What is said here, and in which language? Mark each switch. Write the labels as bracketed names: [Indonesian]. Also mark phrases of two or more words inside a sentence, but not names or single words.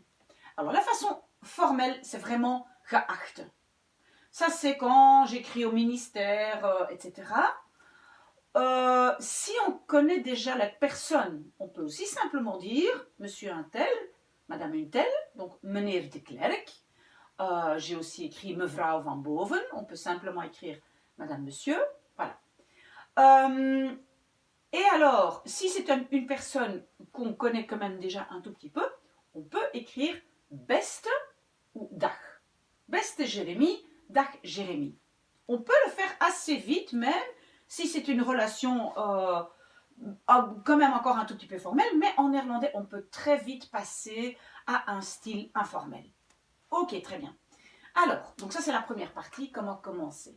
[French] Alors la façon formelle, c'est vraiment geachte. Ça, c'est quand j'écris au ministère, etc. Si on connaît déjà la personne, on peut aussi simplement dire monsieur un tel, madame une telle, donc meneer de Klerk. J'ai aussi écrit mevrouw van Boven, on peut simplement écrire madame, monsieur, voilà. Et alors, si c'est une personne qu'on connaît quand même déjà un tout petit peu, on peut écrire beste ou dag. [Dutch] Beste Jérémy, dag Jérémy. [French] On peut le faire assez vite même, si c'est une relation quand même encore un tout petit peu formelle, mais en néerlandais, on peut très vite passer à un style informel. Ok, très bien. Alors, donc ça c'est la première partie, comment commencer.